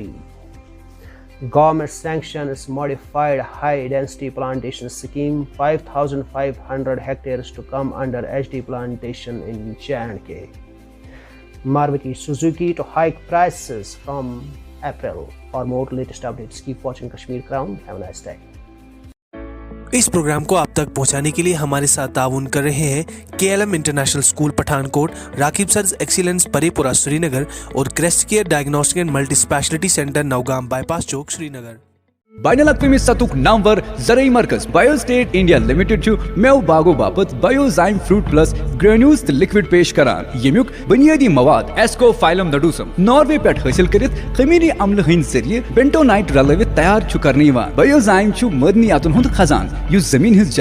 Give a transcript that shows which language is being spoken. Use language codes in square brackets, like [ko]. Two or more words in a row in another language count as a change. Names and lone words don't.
[en] Government sanctions modified high density plantation scheme, 5,500 hectares to come under HD plantation in J&K. Maruti Suzuki to hike prices from April. For more latest updates, keep watching Kashmir Crown. Have a nice day. [ur] اس پروگرام کو آپ تک پہنچانے کے لیے ہمارے ساتھ تعاون کر رہے ہیں KLM انٹرنیشنل اسکول پٹھان کوٹ، راکب سرز ایکسیلنس پری پورہ سری نگر اور کریسٹ کیئر ڈائگنوسٹک اینڈ ملٹی اسپیشلٹی سینٹر نوگام بائی پاس چوک سری نگر۔ [ks] बाइन अल-अक़वामी सतुक नामवर ज़रई मरकज़ बायोस्टेट इंडिया लिमिटेड छु मेव बागो बापत बायोजाइम फ्रूट प्लस ग्रेन्यूल्स तो लिक्विड पेश करान यमुक बुनियादी मवाद एस्कोफाइलम नडूसम नॉर्वे पे हासिल करित खमीरी अम्ल हिंद जरिए बेंटोनाइट रलवित तैयार छु करने बायोजाइम छु मदनियातुन हुंद खजान युस जमीन हिज